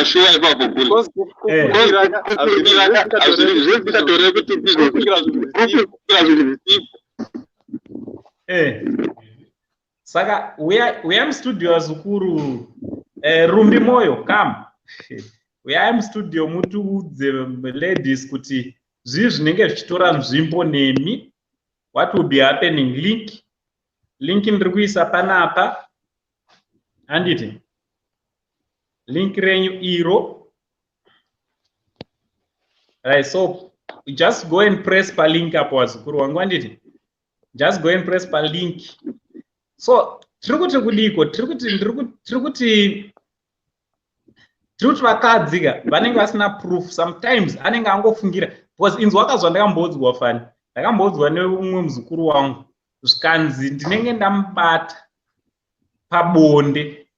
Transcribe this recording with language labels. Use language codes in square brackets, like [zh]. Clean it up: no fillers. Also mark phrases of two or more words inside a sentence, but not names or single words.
[sn] saka uya mustudio Vazukuru, Rumbi Moyo, come. Uya mustudio mutiudze ladies kuti zvii zvinenge zvichitora nzvimbo nemi. [en] What will be happening? Link [sn] ndiri kuisa panapa. Handiti link renyu iro. [en] Right, so just go and press pa link [sn] apo Vazukuru wangu. [en] Handiti just go and press pa link. [sn] So tiri kuti kudiko, tiri kuti vakadzika vanenge vasina proof. Sometimes anenge angofungira, because inzwa wakazwa ndakambodzwa fani, ndakambodzwa neumwe muzukuru wangu zvikanzi ndinenge ndamubata pabonde.